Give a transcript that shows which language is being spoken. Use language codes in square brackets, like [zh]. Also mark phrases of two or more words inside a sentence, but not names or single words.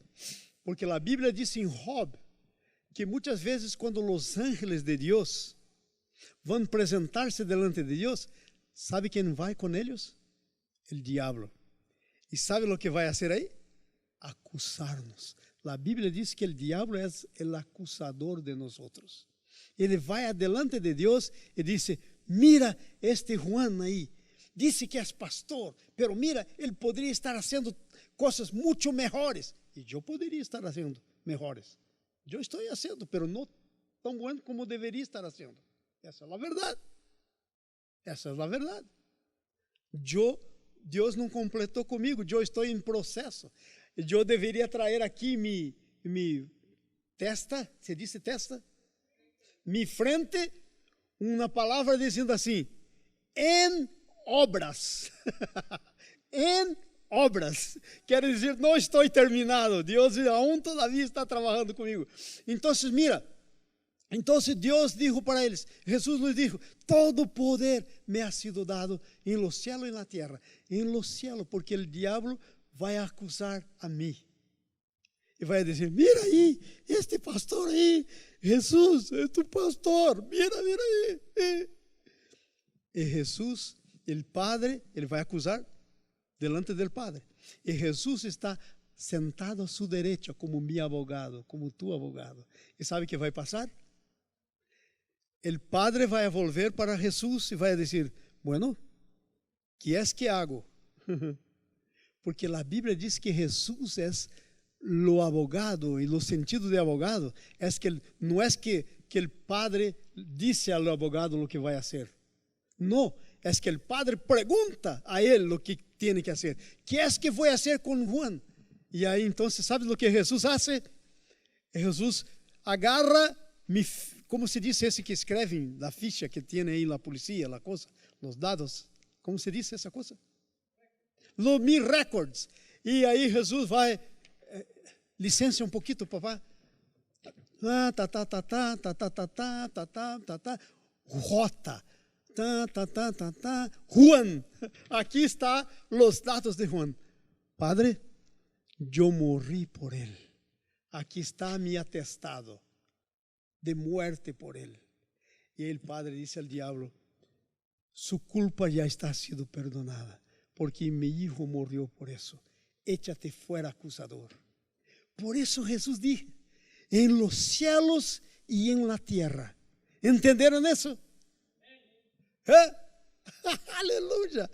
[es] Porque la Biblia dice en Job que muchas veces cuando los ángeles de Dios van a presentarse delante de Dios, ¿sabe quién va con ellos? El diablo. ¿Y sabe lo que va a hacer ahí? Acusarnos. La Biblia dice que el diablo es el acusador de nosotros. [pt] Ele vai adelante de Deus e [es] dice: mira este [pt] Juan aí, dice que é pastor, [es] pero mira, [pt] ele poderia estar fazendo coisas muito melhores. E eu poderia estar fazendo melhores. Eu estou fazendo, pero não tão bom como deveria estar fazendo. Essa é a verdade. Essa é a verdade. Eu Deus não completou comigo, eu estou em processo. Eu deveria trazer aqui mi testa, se diz testa? [es] Mi frente, [pt] uma palavra dizendo assim, em obras. Em obras. Quer dizer, não estou terminado. Deus [es] aún todavía [pt] está trabalhando comigo. Então, mira, então Deus dijo para eles, [es] Jesús les dijo, todo poder me ha sido dado en los cielos y en la tierra. En los cielos, porque el diablo [pt] vai acusar a mim. E vai dizer, mira aí, este pastor aí, Jesus é tu pastor, mira aí. E Jesus, o Padre, ele vai acusar delante do Padre. E Jesus está sentado a sua direita como meu abogado, como tu abogado. E sabe o que vai passar? O Padre vai volver para Jesus e vai dizer, [es] bueno, que es que hago? [pt] Porque a Bíblia diz que Jesus é o abogado, e o sentido de abogado é que não é que o Padre disse ao abogado o que vai fazer. Não, é que o Padre pergunta a ele o que tem que fazer. Que é que vou fazer com Juan? E aí, então, sabe o que Jesus faz? Jesus agarra, como se diz esse que escreve na ficha que tem aí na polícia, a coisa, os dados, como se diz essa coisa? [es] Los mis records. [pt] E aí Jesus vai, licença um pouquinho, papá. Rota. Juan. Aqui está os dados de Juan. Padre, eu morri por ele. Aqui está [es] mi atestado de muerte [pt] por ele. E el Padre disse ao diabo, su culpa já está sido perdonada, porque [es] mi hijo [pt] morreu por eso. [es] Échate fuera, acusador. Por eso Jesús dijo, en los cielos y en la tierra. ¿Entendieron eso? Aleluya.